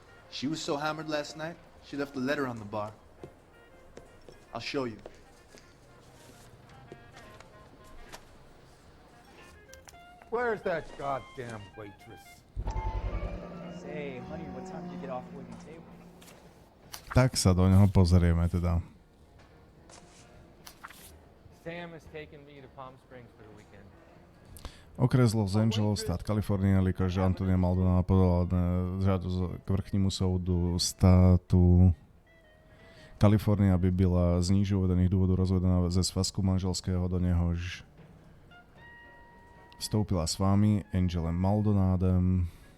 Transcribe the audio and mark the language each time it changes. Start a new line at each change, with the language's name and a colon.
English: She was so hammered last night, she left a letter on the bar. I'll show you. Where's that goddamn waitress? Say, honey, what time did you get off the wooden table?
Slovak: Tak sa do neho pozrieme teda.
English: Sam has taken me to Palm Springs for the weekend.
Czech: Okres Los Angeles, štát Kalifornia, jelikož Antonia Maldonado podala žádost k vrchnímu soudu státu Kalifornia, aby byla z níže uvedených důvodů rozvedená ze svazku manželského, do něhož vstoupila s vámi, Angelem Maldonadem.